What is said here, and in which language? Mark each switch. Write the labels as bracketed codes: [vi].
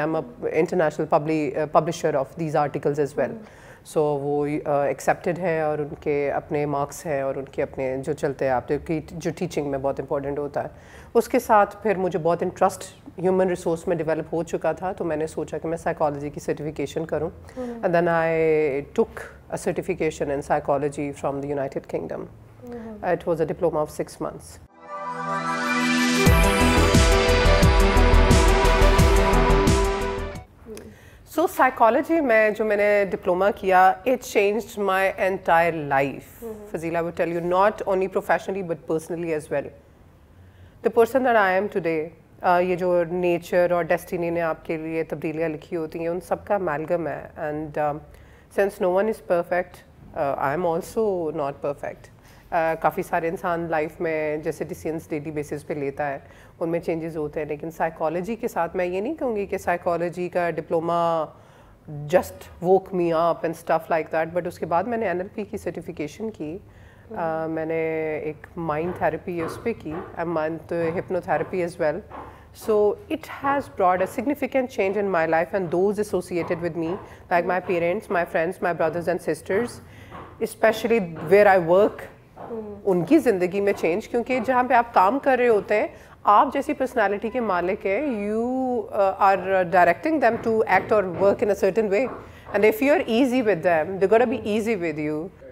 [en] I am international publisher of these articles as well. [ur] سو وہ accepted ہے, اور ان کے اپنے مارکس ہیں, اور ان کے اپنے جو چلتے ہیں آپ جو ٹیچنگ میں بہت امپورٹنٹ ہوتا ہے. اس کے ساتھ پھر مجھے بہت انٹرسٹ ہیومن ریسورس میں ڈیولپ ہو چکا تھا, تو میں نے سوچا کہ میں سائیکالوجی کی سرٹیفکیشن کروں. [en] And then I took a certification in psychology from the United Kingdom. It was a diploma of 6 months. So psychology [ur] میں جو میں نے ڈپلوما کیا, [en] it changed my entire life. Fazila would tell you, not only professionally but personally as well. The person that I am today, [ur] یہ جو nature اور destiny نے آپ کے لیے تبدیلیاں لکھی ہوتی ہیں, ان سب کا amalgam ہے. [en] And since no one is perfect, I am also not perfect. [ur] کافی سارے انسان لائف میں جیسے ڈیسیزنس ڈیلی بیسس پہ لیتا ہے, ان میں چینجز ہوتے ہیں, لیکن سائیکالوجی کے ساتھ میں یہ نہیں کہوں گی کہ سائیکالوجی کا diploma [en] Just woke me up and stuff like that. [ur] But اس کے بعد میں نے NLP کی سرٹیفکیشن کی, میں نے ایک مائنڈ تھراپی اس پہ کی, mind hypno therapy as well. [en] So it has brought a significant change in my life and those associated with me, like my parents, my friends, my brothers and sisters, especially where I work. [ur] ان کی زندگی میں change, کیونکہ جہاں پہ آپ کام کر رہے ہوتے ہیں, آپ جیسی پرسنالٹی کے مالک ہیں, [en] you are directing them to act or work in a certain way, and if you are easy with them, they're going to be easy with you.